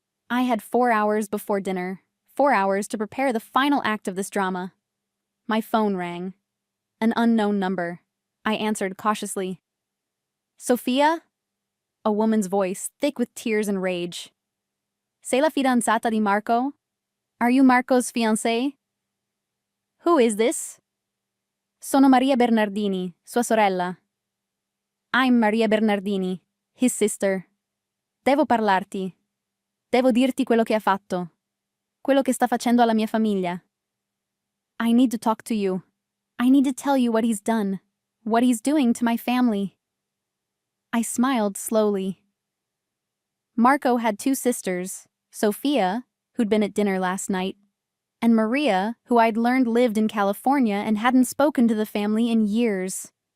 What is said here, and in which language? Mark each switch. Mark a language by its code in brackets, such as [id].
[en] I had 4 hours before dinner, 4 hours to prepare the final act of this drama. My phone rang. An unknown number. I answered cautiously. Sophia? A woman's voice, thick with tears and rage. [it] Sei la fidanzata di Marco? [en] Are you Marco's fiancé? Who is this? [it] Sono Maria Bernardini, sua sorella. [en] I'm Maria Bernardini, his sister. [it] Devo parlarti. Devo dirti quello che ha fatto. Quello che sta facendo alla mia famiglia. [en] I need to talk to you. I need to tell you what he's done. What he's doing to my family. I smiled slowly. Marco had two sisters, Sophia, who'd been at dinner last night, and Maria, who I'd learned lived in California and hadn't spoken to the family in years.